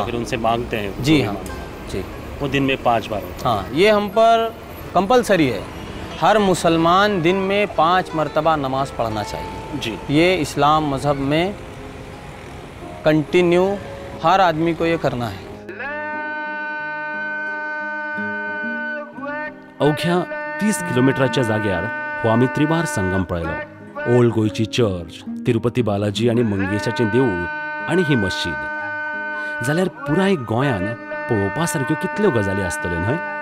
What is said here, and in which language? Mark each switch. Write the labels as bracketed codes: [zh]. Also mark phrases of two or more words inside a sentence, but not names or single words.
[hi] फिर उनसे मांगते हैं? जी हाँ जी। वो दिन में 5 बार होता हाँ, ये हम पर कंपलसरी है, हर मुसलमान दिन में 5 मरतबा नमाज़ पढ़ना चाहिए है? जी। ये इस्लाम मज़हब में कंटिन्यू हर आदमी को ये करना है। [kok] अवघ्या 30 किलोमिटरच्या जाग्यार हो आमी त्रिबार संगम पळयलो. ओल्ड गोयची चर्च, तिरुपती बालाजी आणि मंगेशाचें देवूळ आणि ही मस्जिद. जाल्यार पुराय गोंयान पळोवपा सारक्यो कितल्यो गजाली आसतल्यो न्हय?